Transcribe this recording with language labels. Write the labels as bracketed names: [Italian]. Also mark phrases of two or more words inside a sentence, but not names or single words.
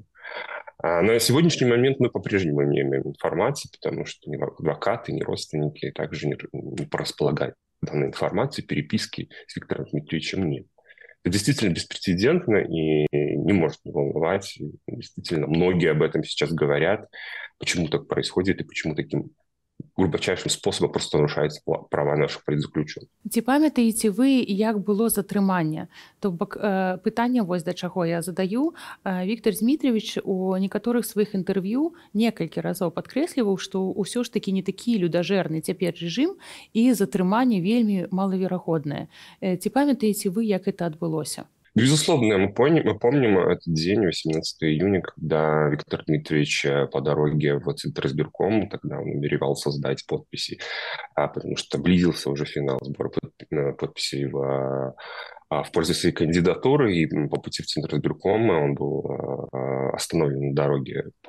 [Russian] На сегодняшний момент мы по-прежнему не имеем информации, потому что ни адвокаты, ни родственники также не располагают данной информацией, переписки с Виктором Дмитриевичем нет. Это действительно беспрецедентно и не может не волновать. Действительно, многие об этом сейчас говорят, почему так происходит и почему таким глубочайшим способом просто нарушаюцца права наших палітзаключоных. [Belarusian] Ці памятаеце вы, як было затрыманне? То бок пытанне вось да чаго я задаю. Віктор Дмітриевич у некаторых сваіх інтэрв'ю некалькі разоў падкрэсліваў, што ўсё ж такі не такі людажэрны цяпер рэжым і затрыманне вельмі малаверагоднае. Ці памятаеце вы, як это адбылося? [Russian] Безусловно, мы помним этот день, 18 июня, когда Виктор Дмитриевич по дороге в Центризбирком, тогда он намеревался сдать подписи, потому что близился уже финал сбора подписей в пользу своей кандидатуры, и по пути в Центризбирком он был остановлен на дороге